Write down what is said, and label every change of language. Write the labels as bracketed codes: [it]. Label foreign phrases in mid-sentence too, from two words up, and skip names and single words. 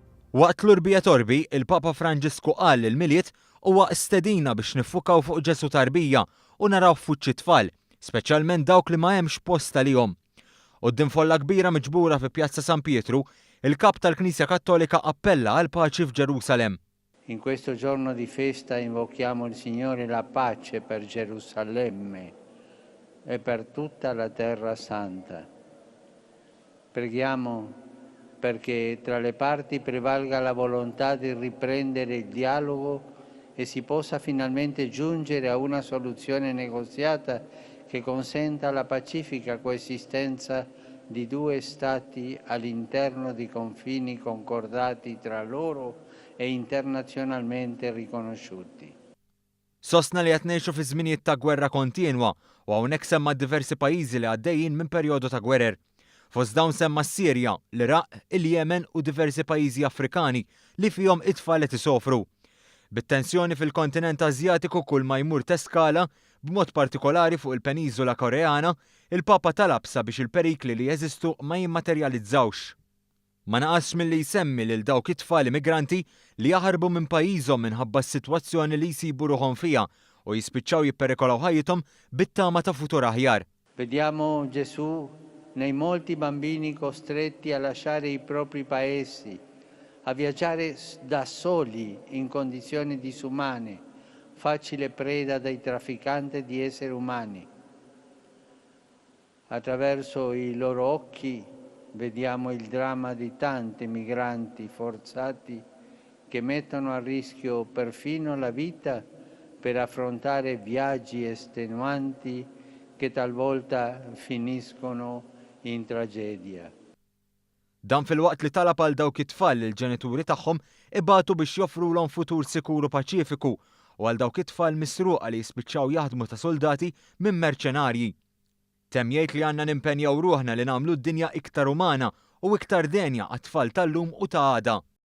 [mt] Waqt l-Urbija Torbi, il-Papa Franġisku qal il-miliet huwa stedina biex niffukaw fuq Ġesu tarbija u naraw f'wiċċ it-tfal, speċjalment dawk li ma hemmx post għalihom. Quddiem folla kbira miġbura fi Pjazza San Pietru, il-Kap tal-Knisja Kattolika appella għal paċi f'Ġerusalemm. [it] In questo giorno di festa invochiamo il Signore la pace per Gerusalemme e per tutta la Terra Santa. Preghiamo perché tra le parti prevalga la volontà di riprendere il dialogo e si possa finalmente giungere a una soluzione negoziata che consenta la pacifica coesistenza di due Stati all'interno di confini concordati tra loro e internazzjonalmente riconosciuti. [mt] Sostna li qed ngħixu fi żminijiet ta' gwerra kontinwa u hawnhekk semma diversi pajjiżi li għaddejjin minn perjodu ta' gwerer. Fost dawn semma s-Sirja, l-Iraq, il-Yemen u diversi pajjiżi Afrikani li fihom it-tfal qed isofru. Bit-tensjoni fil-kontinent Asjatiku kull ma jmur teskala, b'mod partikolari fuq il-Peniżola Koreana, il-Papa talab sabiex il-perikli li jeżistu ma jimmaterjalizzawx. Ma naqasx milli jsemmi lil dawk it-tfal immigranti li jaħarbu minn pajjiżhom minħabba s-sitwazzjoni li jsibu ruħhom fiha u jispiċċaw jipperikolaw ħajjithom bit-tama ta' futur aħjar. [it] Vediamo Gesù nei molti bambini costretti a lasciare i propri paesi, a viaggiare da soli in condizioni disumane, facile preda dei trafficanti di esseri umani. Attraverso i loro occhi vediamo il dramma di tanti migranti forzati che mettono a rischio perfino la vita per affrontare viaggi estenuanti che talvolta finiscono in tragedia. [mt] Dan fil-waqt li talab għal dawk it-tfal il-ġenituri tagħhom ibatu biex joffrulhom futur sikuru paċifiku u għal dawk it-tfal misruqa li jispiċċaw jaħdmu ta' soldati minn merċenarji. Temm jgħid li għandna nimpenjaw ruħna li nagħmlu d-dinja iktar umana u iktar denja għat-tfal tal-lum u ta' għada.